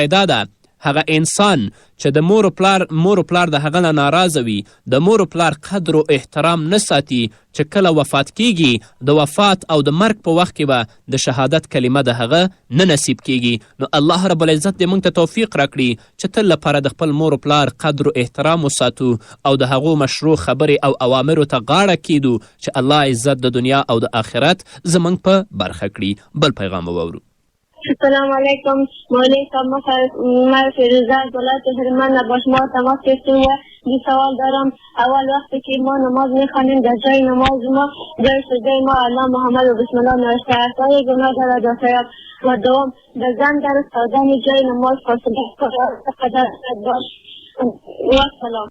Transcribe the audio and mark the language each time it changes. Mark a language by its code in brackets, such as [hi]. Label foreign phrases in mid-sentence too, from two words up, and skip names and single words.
[ps] دا ده هغه انسان چې د مور و پلار د هغه نه ناراضه وي د مور و پلار قدر و احترام نه ساتي چې کله وفات کیږي د وفات او د مرګ په وخت کې به د شهادت کلمه د هغه نه نصیب کیږي نو الله [ar] رب العزت [ps] دې موږ ته توفیق راکړي چې تل لپاره د خپل مور و پلار قدر و احترام وساتو او د هغو مشروع خبرې او اوامرو ته غاړه کیدو چې الله عزت د دنیا او د آخرت زموږ په برخه کړي بل پیغام وورو [fa] السلام علیکم مولوی صاحب ما فیروزه از ولایت هلمند با شما تماس گرفتیم و یه سوال دارم اول وقتی که ما نماز میخوانیم در جای نماز ما جای سجده ما الله محمد و بسم الله نوشته است آیا گناه دارد یا خیر و دوم در زن در استادن جای نماز فاصله قدر باش و سلام.